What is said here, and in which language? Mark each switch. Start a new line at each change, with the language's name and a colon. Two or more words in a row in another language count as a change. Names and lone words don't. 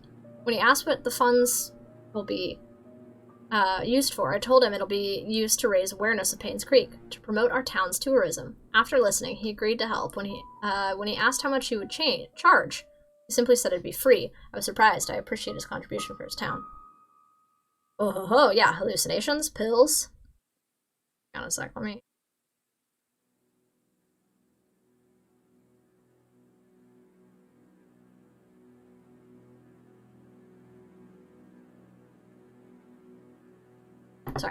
English: When he asked what the funds will be used for, I told him it'll be used to raise awareness of Painscreek, to promote our town's tourism. After listening, he agreed to help. When he asked how much he would charge, he simply said it'd be free. I was surprised. I appreciate his contribution for his town. Oh ho ho, yeah, hallucinations, pills. Hang on a sec, let me... Sorry.